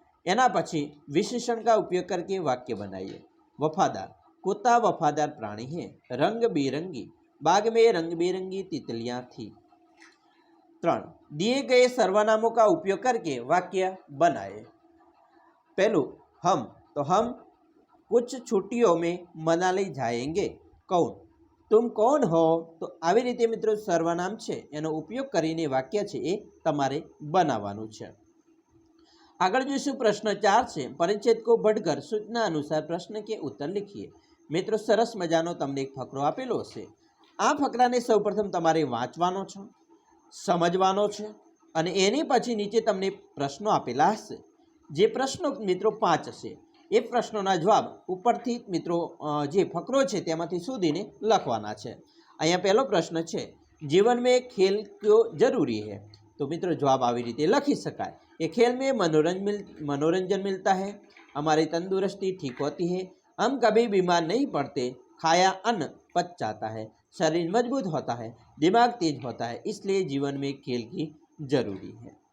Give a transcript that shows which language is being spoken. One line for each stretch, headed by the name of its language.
Gujarati: एना पछी
Hindi: विशेषण का उपयोग करके वाक्य बनाइए। वफादार कुत्ता वफादार प्राणी है। रंग बिरंगी बाग में रंग बिरंगी तितलियां थी। 3 दिए गए सर्वनामों का उपयोग करके वाक्य बनाए। पहलू हम तो हम कुछ छुट्टियों में मनाली जाएंगे। कौन तुम कौन हो तो
Gujarati: આવી રીતે મિત્રો સર્વનામ છે એનો ઉપયોગ કરીને વાક્ય છે એ તમારે બનાવવાનું છે। આગળ જોઈશું પ્રશ્ન 4 છે પરિચ્છેદ
Hindi: को बढ़कर सूचना अनुसार प्रश्न के उत्तर लिखिए।
Gujarati: મિત્રો સરસ મજાનો તમને એક ફકરો આપેલો છે। આ ફકરાને સૌપ્રથમ તમારે વાંચવાનો છે, સમજવાનો છે અને એની પછી નીચે તમને પ્રશ્નો આપેલા હશે। જે પ્રશ્નો મિત્રો 5 હશે એ પ્રશ્નોના જવાબ ઉપરથી મિત્રો જે ફકરો છે તેમાંથી શોધીને લખવાના છે। અહીંયા પહેલો પ્રશ્ન છે
Hindi: जीवन में खेल क्यों जरूरी है तो मित्रों जवाब
Gujarati: આવી રીતે લખી શકાય
Hindi: कि खेल में मनोरंजन मिलता है, हमारी तंदुरुस्ती ठीक होती है, हम कभी बीमार नहीं पड़ते, खाया अन्न पच जाता है, शरीर मजबूत होता है, दिमाग तेज होता है, इसलिए जीवन में खेल की जरूरी है।